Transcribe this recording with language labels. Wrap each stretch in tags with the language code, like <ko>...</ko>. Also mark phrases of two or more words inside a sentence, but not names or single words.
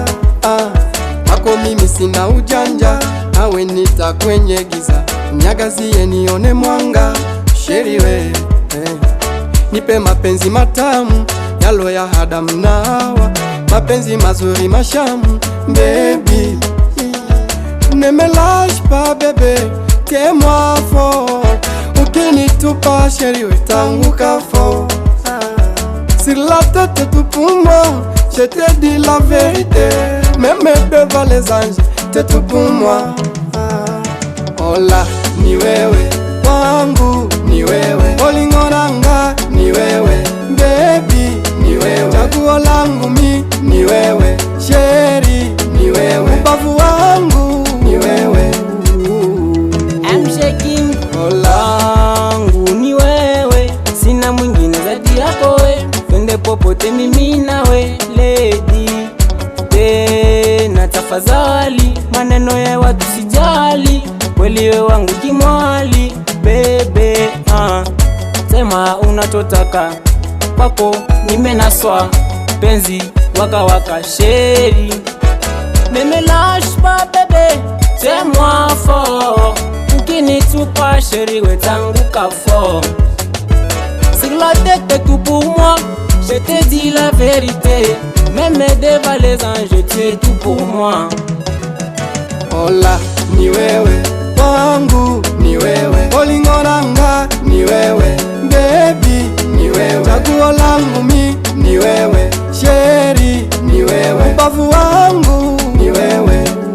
<sw>Wako mimi sina ujanja, nawe nita kwenye giza, niagazie nione mwanga. Sheri we, nipe mapenzi matamu yalo ya Adamu na Hawa, mapenzi mazuri mashamu baby.</sw> <fr>Ne me lâche pas bébé, tiens-moi fort,</fr> <sw>ukinitupa sheri wetanguka</sw> <fr>fort. Sur la tête tout pour moi, je te dis la vérité, même devant les anges, t'es tout pour moi.</fr> <sw>Hola, ni wewe wangu, ni wewe olingo nanga, ni wewe baby, ni wewe chaguo langu mi, ni wewe sheri, ni wewe ubavu wangu, ni wewe.</sw> <en>I'm shaking.</en> <sw>Hola, Ni wewe, sina mwingine zaidi yako we, twende popote mimi nawe lady. Tena tafadhali, maneno ya watu sijali, kweli we wangu kimwali bebe. Sema unachotaka, kwako nimenaswa, penzi waka waka sheri.</sw> <fr>Ne me lâche pas bébé, tiens-moi fort,</fr> <sw>ukinitupa sheri wetanguka</sw> <fr>fort. Sur la tête tout pour moi, je te dis la vérité, même devant les anges tu es tout pour moi.</fr> <sw>hola, ni wewe wangu, ni wewe olingo nanga, ni wewe baby, ni wewe chaguo langu mi, ni wewe sheri, ni wewe ubavu wangu, ni wewe.</sw>